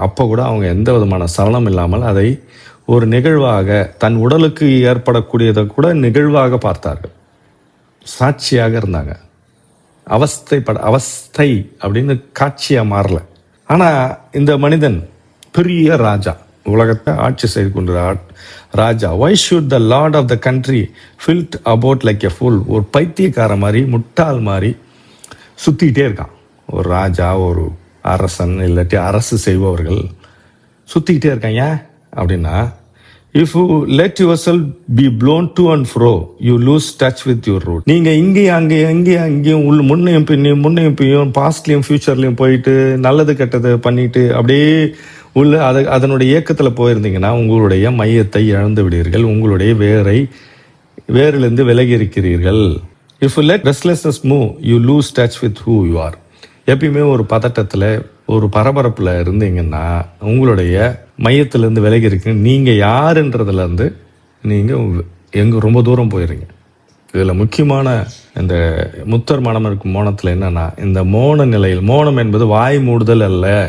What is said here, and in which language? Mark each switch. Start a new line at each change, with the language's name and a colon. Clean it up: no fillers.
Tamil: அப்போ கூட அவங்க எந்த விதமான சலனம் இல்லாமல் அதை ஒரு நிகழ்வாக, தன் உடலுக்கு ஏற்படக்கூடியதை கூட நிகழ்வாக பார்த்தார்கள், சாட்சியாக இருந்தாங்க. அவஸ்தை அப்படின்னு காட்சியாக மாறல. ஆனால் இந்த மனிதன் பெரிய ராஜா, உலகத்தை ஆட்சி செய்து கொண்ட ராஜா.
English: Why should the lord of the country filt about like a fool?
Tamil: ஒரு பைத்தியக்கார மாதிரி, முட்டாள் மாதிரி சுற்றிக்கிட்டே இருக்கான். ஒரு ராஜா, ஒரு அரசன், இல்லாட்டி அரசு செய்பவர்கள் சுற்றிக்கிட்டே இருக்காங்க. அப்படின்னா
English: if you let yourself be blown to and fro, you lose touch with your root.
Tamil: நீங்கள் அங்கேயும் முன்னையும் பின்னையும் பாஸ்ட்லேயும் ஃபியூச்சர்லேயும் போயிட்டு நல்லது கெட்டது பண்ணிட்டு அப்படியே அதனுடைய இயக்கத்தில் போயிருந்தீங்கன்னா உங்களுடைய மையத்தை இழந்து விடுவீர்கள். உங்களுடைய வேரிலிருந்து விலகி இருக்கிறீர்கள்.
English: If you let restlessness move, you lose touch with who you are.
Tamil: எப்பயுமே ஒரு பதட்டத்தில், ஒரு பரபரப்பில் இருந்தீங்கன்னா உங்களுடைய மையத்திலேருந்து விலகி இருக்கீங்க. நீங்கள் யாருன்றதுலேருந்து நீங்கள் ரொம்ப தூரம் போயிடுறீங்க. இதில் முக்கியமான இந்த முத்தர் மனம் இருக்கும் மோனத்தில் என்னன்னா, இந்த மோன நிலையில், மோனம் என்பது வாய் மூடுதல் அல்ல.